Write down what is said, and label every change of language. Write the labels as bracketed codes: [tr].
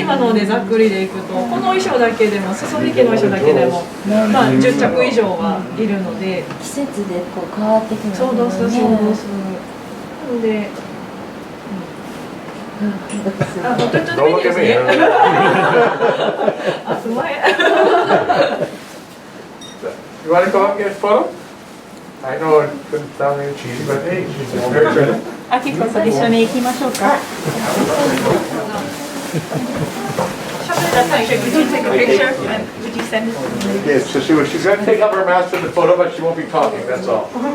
[ja] 今のでざっくりでいくと、この衣装だけでも、裾引きの衣装だけでも、まあ10着以上はいるので、季節でこう変わってくるんですね。そうです、そうです。なので、あ、本当に便利ですね。あ、すまへん。 [en] You want to go up and get a photo? I know it couldn't sound any cheesy, but hey, she's very good. [ja] あきこと一緒に行きましょうか。 [en] Could you take a picture and would you send it? Yes, so she's going to take up her mask in the photo, but she won't be talking, that's all.